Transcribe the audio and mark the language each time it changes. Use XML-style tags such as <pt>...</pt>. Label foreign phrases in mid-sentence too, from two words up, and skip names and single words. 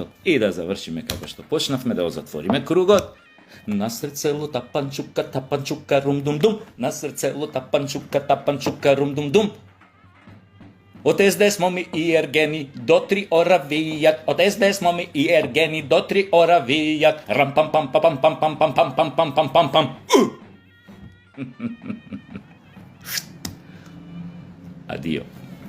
<mk>И да завршиме како што почнавме, да го затвориме кругот. На срцело тапанчука, рум-дум-дум. На срцело тапанчука, рум-дум-дум. Од СДС моми и ергени до 3 ора вијат. Од СДС моми и ергени до 3 ора вијат. Рам пам пам пам пам пам пам пам пам пам пам пам пам. Addio.</mk>